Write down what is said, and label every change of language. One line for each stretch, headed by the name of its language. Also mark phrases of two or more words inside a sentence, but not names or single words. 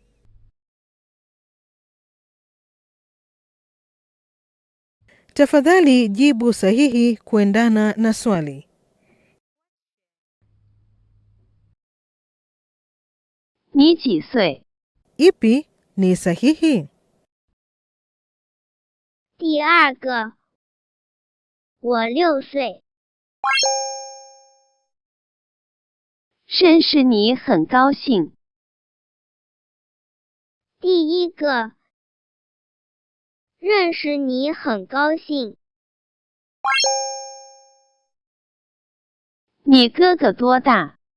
Swahili: Tafadhali jibu sahihi kuendana na swali.
Chinese: 你几岁
Swahili: Ipi ni sahihi?
Chinese: 第二个我6岁 认识你很高兴 第一个认识你很高兴 你哥哥多大